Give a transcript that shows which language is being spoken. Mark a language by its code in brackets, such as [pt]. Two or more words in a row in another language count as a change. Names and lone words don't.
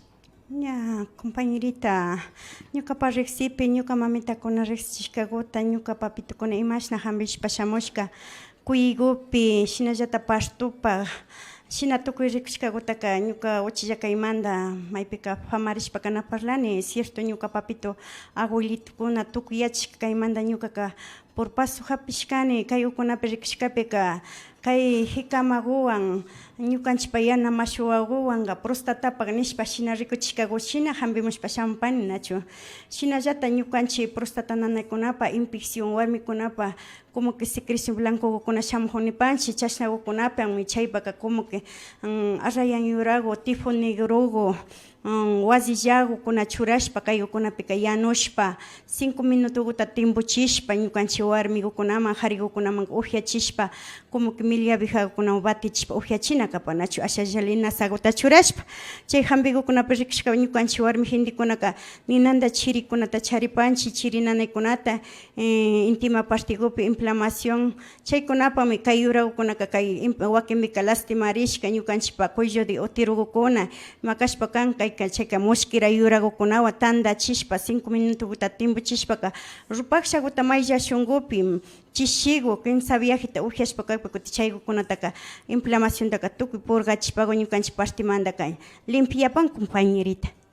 [qu] Ya, compañerita, ñuka riksipi, ñuka mamitakuna riksichishkakuta, ñuka papitukuna imashna hambishpa shamushka, kuyigupi, shinallata pastupa, shina tukuy rikushkakutaka ñuka uchillakaymanta maypika famarishpa kanaparlani, cierto ñuka papito abuelitukuna tukuy yachashka kaymanta ñukaka [es] por paso [qu] hapishkani kay ukunapi rikushkapika kay hikamaguwan ñukanchikpa yana mashuwaguwanqa prostatapak nishpa shina rikuchishkaku shina hambimushpa shampani nachu shinallata ñukanchik prostata nanaykunapa infección warmikunapa [es] como que secreción [qu] blancokuna shamuqnipanchik chashnakukunapi chaypaka [es] como que [qu] arrayan yuragu tifo negrogo wasillaukuna churashpa kaykukunapika yanushpa 5 minutukuta timpuchishpa ñukanchik warmikukunaman harikukunaman upiachishpa [es] como que mil [qu] abejakunaman batichishpa upiachina kapanachu ashallina saguta churashpa chay hampikukunapi rikushka ñukanchik warmi gentekunaka ninanta chirikunata charipanchik chiri nanaykunata intima partikupi inflamación chaykunapami kay yurakukunaka kay wakinpika lastimarishka ñukanchikpa [es] cuello de [qu] uterokuna makashpa kan chayka mosquera yurakukunawan tandachishpa 5 minutukuta timpuchishpaka rupakshakuta maylla shunkupi chishigu quinsa viajita upiashpa kaypa chaykukunataka inflamaciontaka tukuy purgachishpaku ñukanchik partimanta kay limpiapan compañerita.